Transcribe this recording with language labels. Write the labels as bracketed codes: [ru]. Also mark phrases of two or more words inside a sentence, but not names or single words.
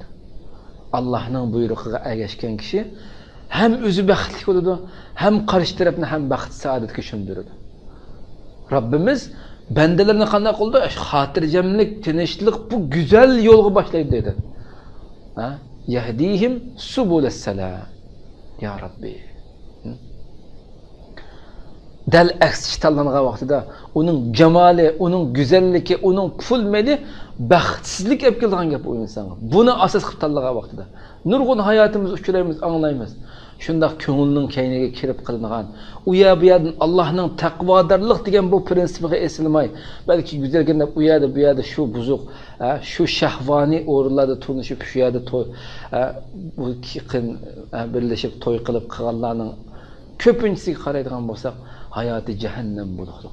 [uz] Allohning buyrug'iga ergashgan kishi ham o'zi baxtli bo'ladi, ham qarshi tarafni ham baxt saodatga sho'ndiradi. Rabbimiz bandalarni qanday qildi? Xotirjamlik, tinchlik bu go'zal yo'lga boshlaydi dedi. [ar] يهديهم سبل السلام. يا رب. [uz] Dal aksi tanlangan vaqtida uning jamoli, uning go'zalligi, uning pul meli baxtsizlik olib kelgan gap u insonga. Buni asos qilib tanlagan vaqtida nurg'un hayotimiz uchraymiz, anglaymiz. Shundaq ko'ngilning kayniga kirib qilingan, u yerdan Allohning taqvodorlik degan bu prinsipiga esilmay, balki go'zalgina u yerda shu buzuq, shu shahvoniy o'rinlarda tunishib, shu yerda to'y, bu qiyin birlashib to'y qilib qilganlarning ko'pinchisiga qaraydigan bo'lsak, hayoti jahannam bo'ladi.